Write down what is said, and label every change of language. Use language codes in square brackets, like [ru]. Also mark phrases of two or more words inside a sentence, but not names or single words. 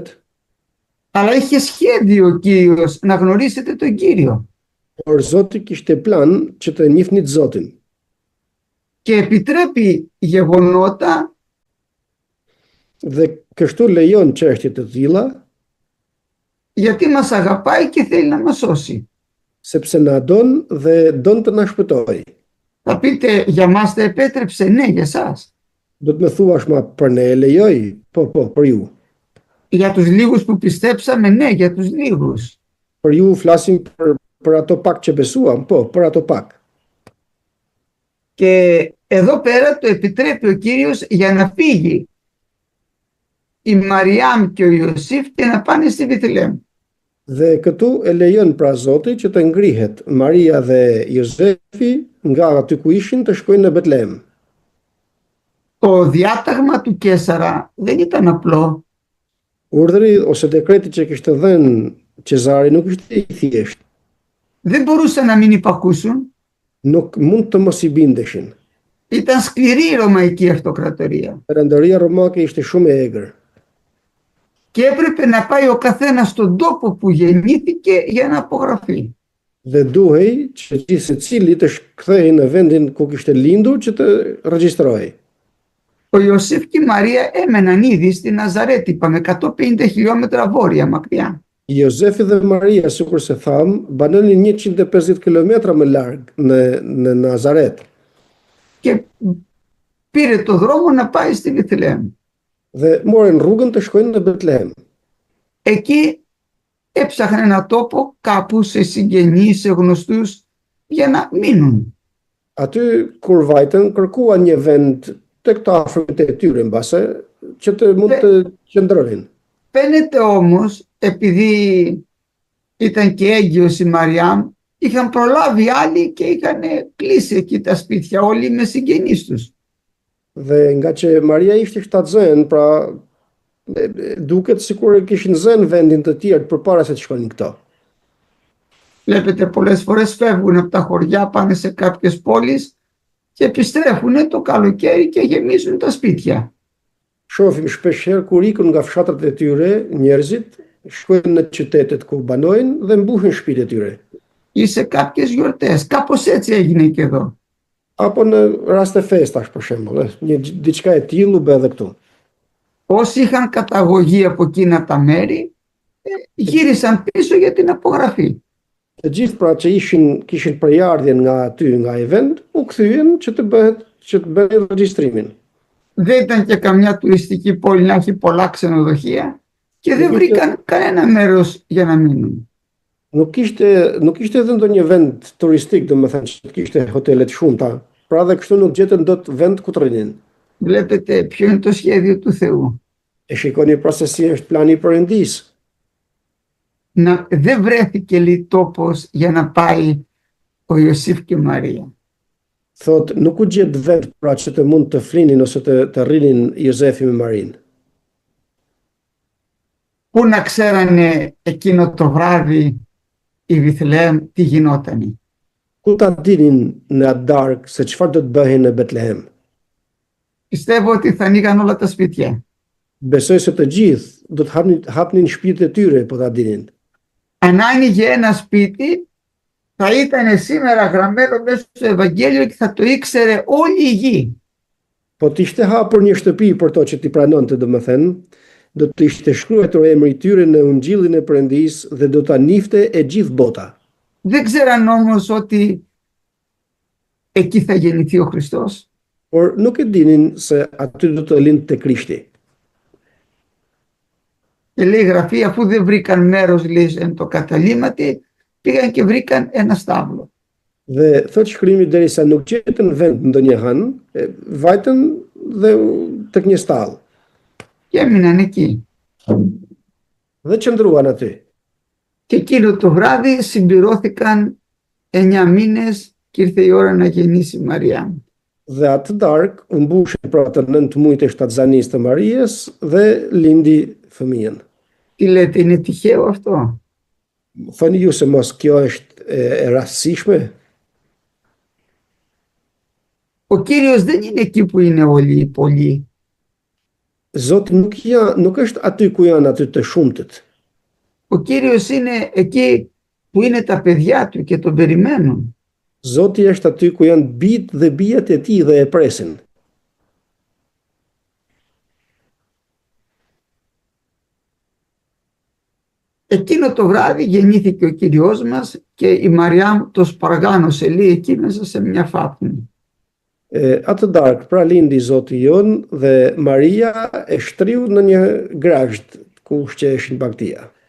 [el] αλλά είχε σχέδιο ο Κύριος να γνωρίσετε τον Κύριο [sq] por Zoti kishte plan që të njihni Zotin [el] και επιτρέπει γεγονότα [sq] Dhe kështu lejon çështje të tilla, [el] γιατί μας αγαπάει και θέλει να μας σώσει. [sq] sepse na don dhe don të na shpëtojë. [el] Θα πείτε, για μας τα επέτρεψε? Ναι, για εσάς. [sq] Do të më thuash, ma për ne e lejoj? Po, për ju. [el] Για τους λίγους που πιστέψαμε? Ναι, για τους λίγους. [sq] Për ju flasim për ato pak që besuam? Po, për ato pak. [el] Και εδώ πέρα το επιτρέπει ο Κύριος για να φύγει η Μαριάμ και ο Ιωσήφ και να πάνε στη Βιθλεέμ. [sq] Dhe këtu e lejon pra Zoti që të ngrihet Maria dhe Jozefi nga aty ku ishin të shkojnë në Betlehem. [el] Το διάταγμα του Καίσαρα δεν ήταν απλό. [sq] Urdhri ose dekreti që kishte dhënë Cezari nuk ishte i thjeshtë. [el] Δεν μπορούσαν να μην υπακούσουν. [sq] Nuk mund të mos i bindeshin. [el] Ήταν σκληρή η Ρωμαϊκή Αυτοκρατορία. [sq] Perëndëria romake ishte shumë e egër. [el] Και έπρεπε να πάει ο καθένας στον τόπο που γεννήθηκε για να απογραφεί. [sq] Dhe duhej që gjithë secili të kthehej në vendin ku kishte lindur që të regjistrohej. [el] Ο Ιωσήφ και η Μαρία έμεναν ήδη στη Ναζαρέτη, είπαμε 150 χιλιόμετρα βόρεια μακριά. [sq] Jozefi dhe Maria, sikur se tham, banonin 150 kilometra më larg në Nazaret. [el] Και πήρε το δρόμο να πάει στη Βιθλεέμ. [sq] Dhe morën rrugën të shkojnë në Betlehem. [el] Εκεί έψαχνε ένα τόπο κάπου σε συγγενείς, σε γνωστούς για να μείνουν. [sq] Aty kur vajtën, kërkuan një vend tek të afërmit e tyre mbase që të mund të qëndronin. [el] Φαίνεται όμως, επειδή ήταν και έγκυος η Μαριάμ, είχαν προλάβει άλλοι και είχαν κλείσει εκεί τα σπίτια όλοι με συγγενείς τους. [sq] Dhe nga që Maria ishte shtatzën, pra duket sikur e kishin zënë vendin të tjerë përpara se të shkonin këto. [el] Βλέπετε, πολλές φορές φεύγουν από τα χωριά, πάνε σε κάποιες πόλεις και επιστρέφουν το καλοκαίρι και γεμίζουν τα σπίτια. [sq] Shohim shpeshherë kur ikën nga fshatrat e tyre, njerëzit shkojnë në qytetet ku banojnë dhe mbuhin shtëpitë e tyre. [el] Ή σε κάποιες γιορτές. Κάπως έτσι έγινε και εδώ. [sq] Apo në raste festash për shembull, diçka e tillë u bë edhe këtu. [el] Όσοι είχαν καταγωγή από εκείνα τα μέρη, γύρισαν πίσω για την απογραφή. [sq] Të gjithë pra që kishin përjardhjen nga aty, nga ai vend, u kthyen që të bëhen regjistrimin. [el] Δεν ήταν και καμιά τουριστική πόλη να έχει πολλά ξενοδοχεία και δεν βρήκαν κανένα μέρος για να μείνουν. [sq] Nuk ishte edhe ndonjë vend turistik, domethënë që kishte hotele të shumta, pra dhe kështu nuk gjetën dot vend ku të rrinin. [el] Βλέπετε ποιο είναι το σχέδιο του Θεού. [sq] E shikoni pra se si është plani i Perëndis. [el] Δεν βρέθηκε λέει τόπος για να πάει ο Ιωσήφ και η Μαρία. [sq] Thot, nuk u gjet vend pra që të mund të flinin ose të rrinin Jozefi me Marin. [el] Πού να ξέρανε εκείνο το βράδυ η Βιθλεέμ τι γινότανε. [sq] Ku ta dinin në atë darkë se çfarë do të bëhej në Betlehem. [el] Πιστεύω ότι θα ανοίγαν όλα τα σπίτια. [sq] Besoj se të gjithë do të hapnin shtëpitë e tyre po ta dinin. [el] Αν άνοιγε ένα σπίτι, θα ήταν σήμερα γραμμένο μέσα στο Ευαγγέλιο και θα το ήξερε όλη η γη. [sq] Po të ishte hapur një shtëpi për to që t'i pranonte, domethënë, do të ishte shkruar emri i tyre në Ungjillin e Perëndisë dhe do ta njifte e gjithë bota. [el] Δεν ξέραν όμως ότι εκεί θα γεννηθεί ο Χριστός. [sq] Por nuk e dinin se aty do të lindte Krishti. [el] Και λέει η Γραφή, αφού δεν βρήκαν μέρος λέει εν το καταλήμματι, πήγαν και βρήκαν ένα στάβλο. [sq] Dhe thot shkrimi derisa nuk gjetën vend ndonjë hën, vajtën dhe tek një stall. [el] Και έμειναν εκεί. [sq] Dhe qëndruan aty. [el] Και εκείνο το βράδυ συμπληρώθηκαν 9 μήνες και ήρθε η ώρα να γεννήσει η Μαρία. [sq] Dhe atë darkë u mbushën pra të 9 muajt e shtatzanisë të Marias dhe lindi fëmijën. [el] Τι λέτε, είναι τυχαίο αυτό? [sq] Thoni ju se mos kjo është e rastësishme? [el] Ο Κύριος δεν είναι εκεί που είναι όλοι οι πολλοί. [sq] Zoti nuk është aty ku janë aty të shumtët. [el] Ο Κύριος είναι εκεί που είναι τα παιδιά του και τον περιμένουν. [sq] Zoti është aty ku janë bijt dhe bijat e tij dhe e presin. [el] Εκείνο το βράδυ γεννήθηκε ο Κύριος μας και η Μαριάμ το σπαργάνωσε, λέει, εκεί μέσα σε μια φάπνη. [sq] Atë darkë, pra lindi Zoti jon dhe Maria e shtriu në një grasht ku ushqeheshin bagtia.